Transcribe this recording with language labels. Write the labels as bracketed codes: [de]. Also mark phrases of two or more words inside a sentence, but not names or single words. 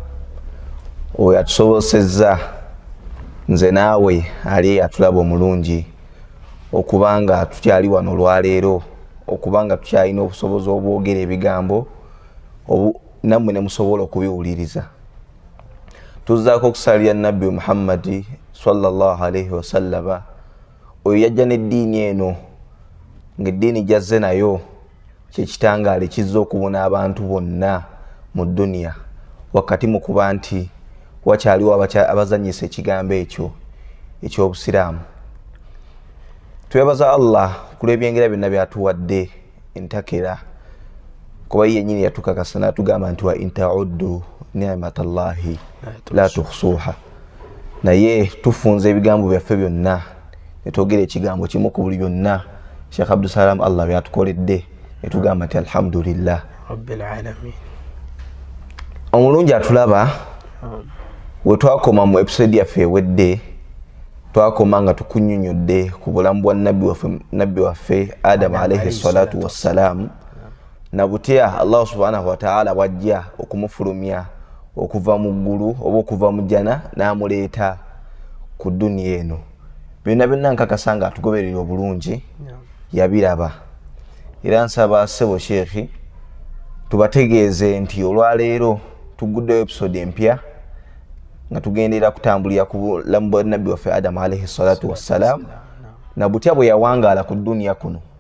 [lg] oyo atusobozesezza nze naawe ali atulaba omulungi okubanga tukyali wano olwaleero okubanga tukyalina obusobozi obwogera ebigambo nammwe ne musobola okubiwuliriza. Tuzzaako okusalira Nabbi Muhammad [ar] صلى الله عليه وسلم [lg] oyo yajja n'eddiini eno ng'eddiini gyazze nayo kyekitangaale kizza okubona abantu bonna mu dduniya wakati mu kuba nti wakyaliwo abazanyisa ekigambo ekyo eky'obusiraamu. Twebaza Allah ku lw'ebyengera byonna byatuwadde entakera kuba yennyini yatukakasa n'atugamba nti [ar] وإن تعدوا نعمة الله لا تحصوها. [lg] Naye tufunze ebigambo byaffe byonna netwogera ekigambo kimu ku buli byonna Sheikh Abdul Salam Allah byatukoledde netugamba nti [ar] الحمد لله رب العالمين. [lg] Omulungi atulaba we twakoma mu episode yaffe ewedde twakoma nga tukunnyonnyodde ku bulamu bwa nabbi waffe Adam [ar] عليه الصلاة والسلام [lg] na butya [ar] الله سبحانه وتعالى [lg] wajja okumufulumya okuva mu ggulu oba okuva mu jjana n'amuleeta ku dduniya eno. Byonna nkakasa nga atugoberera obulungi yabiraba. Era nsaba ssebo Sheikh tubategeeze nti olwaleero tuguddeyo episode empya nga tugendera kutambulira ku bulamu bwa nabbi waffe Adam [ar] عليه الصلاة والسلام [lg] na butya bwe yawangaala ku dduniya kuno.